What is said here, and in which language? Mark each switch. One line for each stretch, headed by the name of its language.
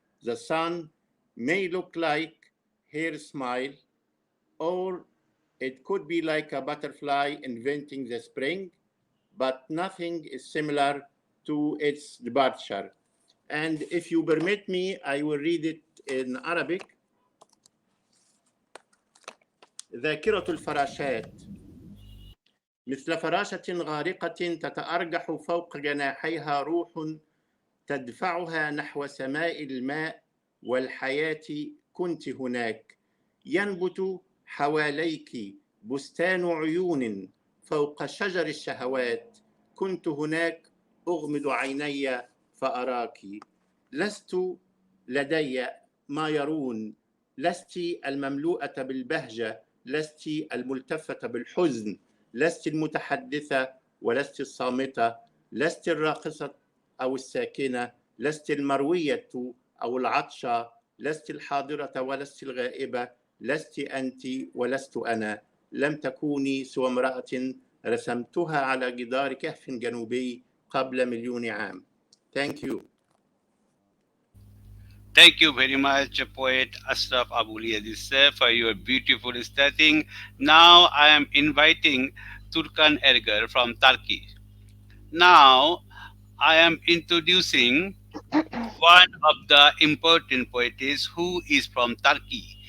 English: The sun may look like her smile, or it could be like a butterfly inventing the spring, but nothing is similar to its departure. And if you permit me, I will read it in Arabic.
Arabic: ذاكرة الفراشات مثل فراشة غارقة تتأرجح فوق جناحيها روح تدفعها نحو سماء الماء والحياة. كنت هناك. ينبت حواليك بستان عيون فوق شجر الشهوات. كنت هناك أغمض عيني فأراك. لست لدي ما يرون. لست المملوءة بالبهجة. لست الملتفة بالحزن. لست المتحدثة ولست الصامتة. لست الراقصة أو الساكنة. لست المروية أو العطشة. لست الحاضرة ولست الغائبة. لست أنت ولست أنا. لم تكوني سوى امرأة رسمتها على جدار كهف جنوبي قبل مليون عام.
English: Thank you. Thank you very much, poet Ashraf Aboul-Yazid sir, for your beautiful starting. Now I am inviting Turkan Ergor from Turkey. Now I am introducing one of the important poetess who is from Turkey.